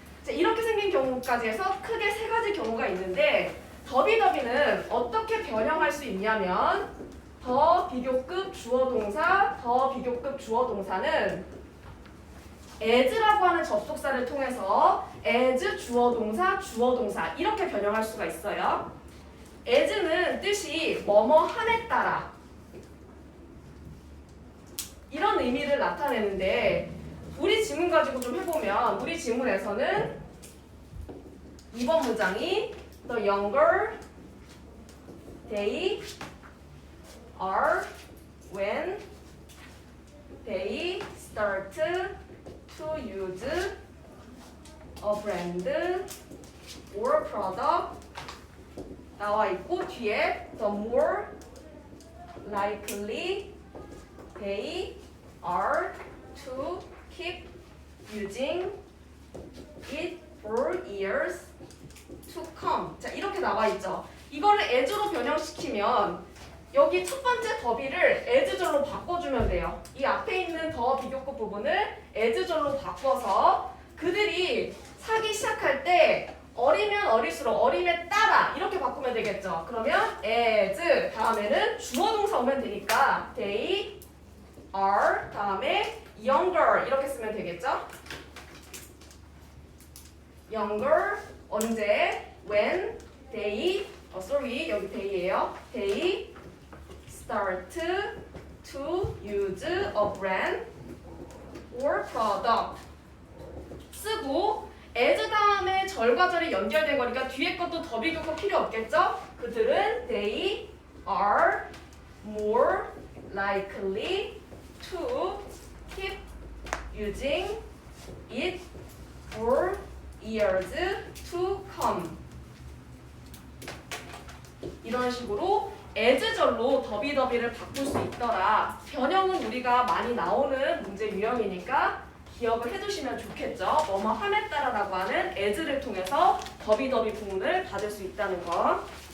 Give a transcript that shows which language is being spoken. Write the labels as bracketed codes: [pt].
[ko] 자, 이렇게 생긴 경우까지 해서 크게 세 가지 경우가 있는데 더비더비는 어떻게 변형할 수 있냐면 더 비교급 주어 동사, 더 비교급 주어 동사는 as라고 하는 접속사를 통해서 as 주어 동사 이렇게 변형할 수가 있어요. as는 뜻이 뭐뭐함에 따라 이런 의미를 나타내는데 우리 지문 가지고 좀 해보면 우리 지문에서는 이번 문장이 [en] The younger they are when they start to use a brand or product [ko] 나와 있고 뒤에 [en] the more likely they are to keep using it for years to come. [ko] 자, 이렇게 나와 있죠. 이거를 as로 변형시키면 여기 첫 번째 더비를 as절로 바꿔주면 돼요. 이 앞에 있는 더 비교급 부분을 as절로 바꿔서 그들이 사기 시작할 때 어리면 어릴수록 어림에 따라 이렇게 바꾸면 되겠죠. 그러면 as 다음에는 주어 동사 오면 되니까 they are 다음에 younger 이렇게 쓰면 되겠죠. younger 언제 when they sorry 여기 they예요. [en] they start to use a brand or product [ko] 쓰고 as 다음에 절과 절이 연결된 거니까 뒤에 것도 더 비교급 필요 없겠죠? 그들은 [en] they are more likely to keep using it for years to come. [ko] 이런 식으로 as절로 더비더비를 바꿀 수 있더라. 변형은 우리가 많이 나오는 문제 유형이니까 기억을 해두시면 좋겠죠. 뭐뭐 함에 따라라고 하는 as를 통해서 더비더비 부분을 받을 수 있다는 거.